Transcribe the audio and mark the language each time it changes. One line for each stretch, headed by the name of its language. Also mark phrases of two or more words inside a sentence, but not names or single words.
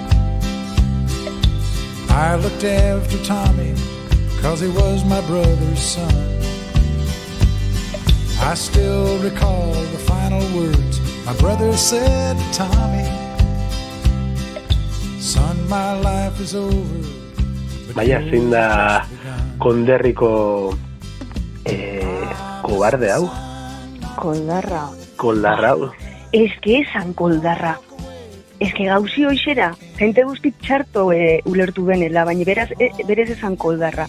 English: I looked after Tommy 'cause he was my brother's son. I still recall the final words my brother said to Tommy. Son, my life is over.
Basque: Baina zein da konderriko kobarde hau? Koldarra hau? Ez que esan koldarra. Ez que gauzi hoxera, jente guztik txarto ulertu benela, baina berez esan koldarra.